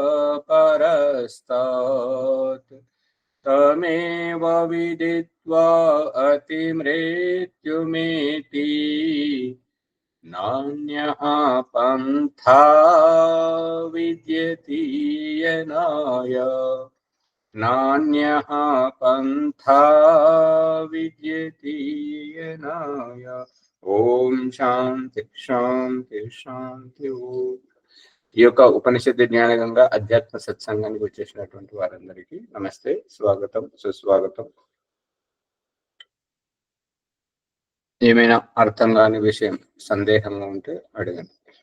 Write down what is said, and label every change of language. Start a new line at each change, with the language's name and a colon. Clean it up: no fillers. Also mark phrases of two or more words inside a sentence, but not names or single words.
Sanskrit: परस्तात् तमेव विदित्वा अतिमृत्युमेति नान्यः पन्था विद्यते यनाय नान्यः पन्था विद्यते यनाय। ఓం శాంతి శాంతి శాంతి ఓం.
Telugu: ఈ యొక్క ఉపనిషత్తు జ్ఞానగంగా అధ్యాత్మ సత్సంగానికి వచ్చేసినటువంటి వారందరికీ నమస్తే, స్వాగతం, సుస్వాగతం. ఏమైనా అర్థం కాని విషయం సందేహంగా ఉంటే అడగండి.